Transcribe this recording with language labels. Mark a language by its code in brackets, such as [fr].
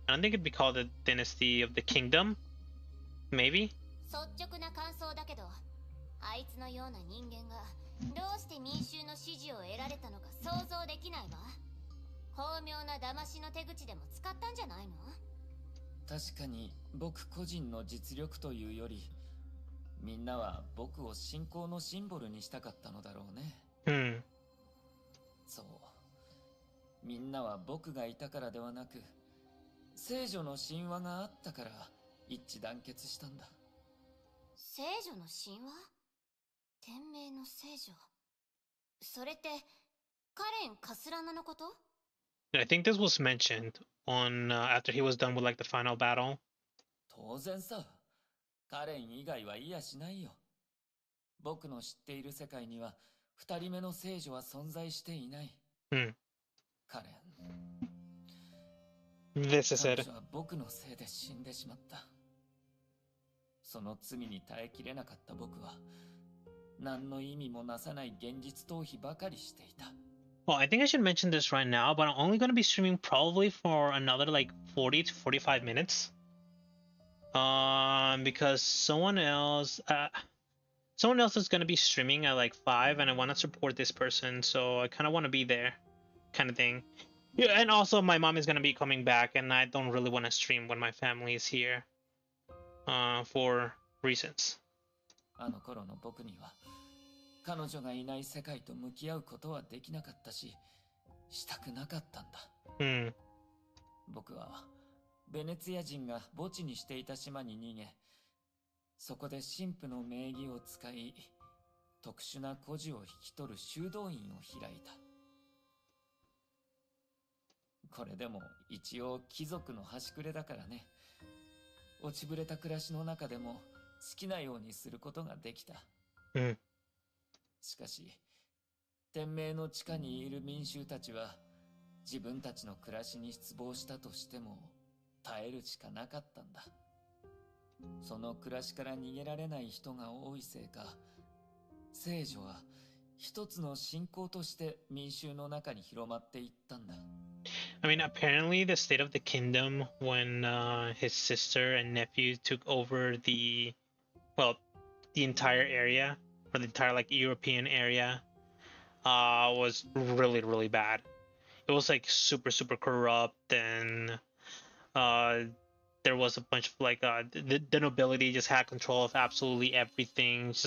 [en] I don't think it'd be called the dynasty of the kingdom. Maybe. [ja] 率直な感想だけど、あいつのような人間がどうして民衆の支持を得られたのか想像できないわ。巧妙な騙しの手口でも使ったんじゃないの？確かに僕個人の実力というより、みんなは僕を信仰のシンボルにしたかったのだろうね。そう。みんなは僕がいたからではなく、聖女の神話があったから一致団結したんだ。聖女の神話？天命の聖女。それってカレン・カスラナのこと？ [en] I think this was mentioned on after he was done with like the final battle. [ja] 当然さ。カレン以外は言いやしないよ。僕の知っている世界には二人目の聖女は存在していない。カレン。 [en] This is it. [ja] 彼女は僕のせいで死んでしまった。その罪に耐えきれなかった僕は、何の意味もなさない現実逃避ばかりしていた。 [en] Well, I think I should mention this right now, but I'm only going to be streaming probably for another like 40 to 45 minutes. Because someone else is going to be streaming at like 5, and I want to support this person, so I kind of want to be there, kind of thing. Yeah, and also my mom is going to be coming back, and I don't really want to stream when my family is here, for reasons. [ja] あの頃の僕には彼女がいない世界と向き合うことはできなかったし、したくなかったんだ。僕はベネツィア人が墓地にしていた島に逃げ、そこで神父の名義を使い、特殊な孤児を引き取る修道院を開いた。これでも一応貴族の端くれだからね。落ちぶれた暮らしの中でも好きなようにすることができた。しかし、天命の地下にいる民衆たちは、自分たちの暮らしに失望したとしても、耐えるしかなかったんだ。その暮らしから逃げられない人が多いせいか、聖女は一つの信仰として民衆の中に広まっていったんだ。 [en] I mean, apparently the state of the kingdom when his sister and nephew took over the entire area, or the entire like European area, was really, really bad. It was like super, super corrupt, and there was a bunch of like the nobility just had control of absolutely everything.